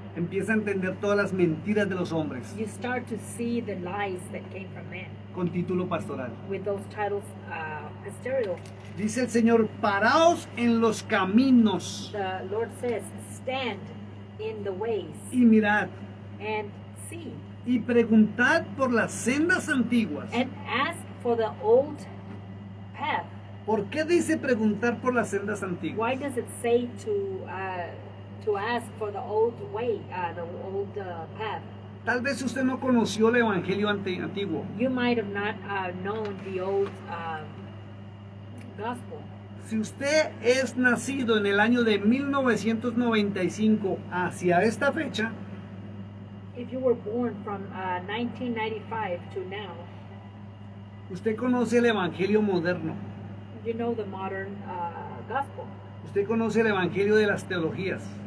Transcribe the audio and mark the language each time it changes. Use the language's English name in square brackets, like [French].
[Spanish] Empieza a entender todas las mentiras de los hombres. [English] You start to see the lies that came from men. [Spanish] Con título pastoral. [English] With those titles pastoral. [Spanish] Dice el Señor, paraos en los caminos. [English] The Lord says, stand in the ways. [Spanish] Y mirad. [English] And see. [Spanish] Y preguntad por las sendas antiguas. [English] And ask for the old path. [Spanish] ¿Por qué dice preguntar por las sendas antiguas? [English] Why does it say to ask for the old way, the old path? [Spanish] Tal vez usted no conoció el evangelio antiguo. [English] You might have not known the old gospel. [Spanish] Si usted es nacido en el año de 1995 hacia esta fecha, [English] if you were born from 1995 to now, [Spanish] usted conoce el evangelio moderno. [English] You know the modern gospel. [Spanish] Usted conoce el evangelio de las teologías.